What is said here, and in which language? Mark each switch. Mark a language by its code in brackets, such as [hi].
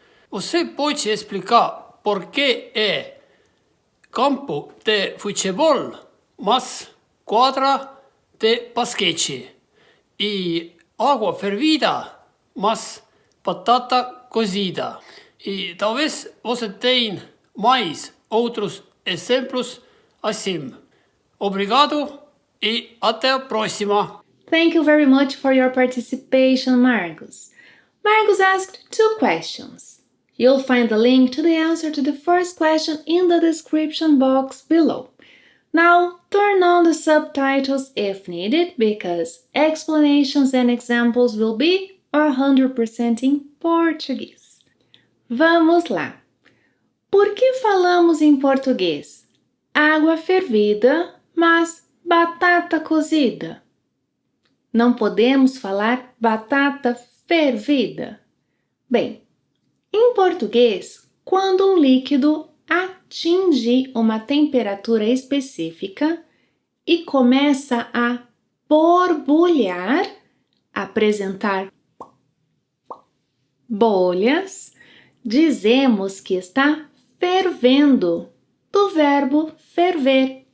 [pt] Você pode explicar por que é campo de futebol, mas quadra de basquete e água fervida, mas batata cozida? E talvez você tenha mais outros exemplos assim. Obrigado e até a próxima. [en] Thank you very much for your participation, Margus. Margus asked 2 questions. You'll find the link to the answer to the first question in the description box below. Now, turn on the subtitles if needed, because explanations and examples will be 100% in Portuguese. [pt] Vamos lá! Por que falamos em português água fervida, mas batata cozida? Não podemos falar batata fervida. Bem, em português, quando um líquido atinge uma temperatura específica e começa a borbulhar, apresentar bolhas, dizemos que está fervendo, do verbo ferver.